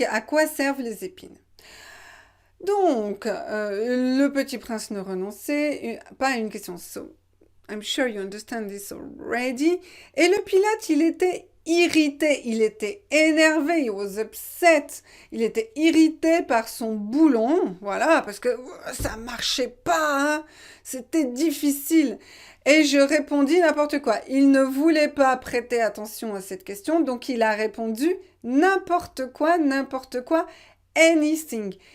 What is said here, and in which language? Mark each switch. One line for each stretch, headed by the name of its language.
French: À quoi servent les épines? Donc, le petit prince ne renonçait pas à une question.
English: So, I'm sure you understand this already.
French: Et le pilote, il était irrité, il était énervé,
English: he was upset.
French: Il était irrité par son boulon, voilà, parce que ça marchait pas, hein, c'était difficile. Et je répondis n'importe quoi. Il ne voulait pas prêter attention à cette question, donc il a répondu n'importe quoi, anything.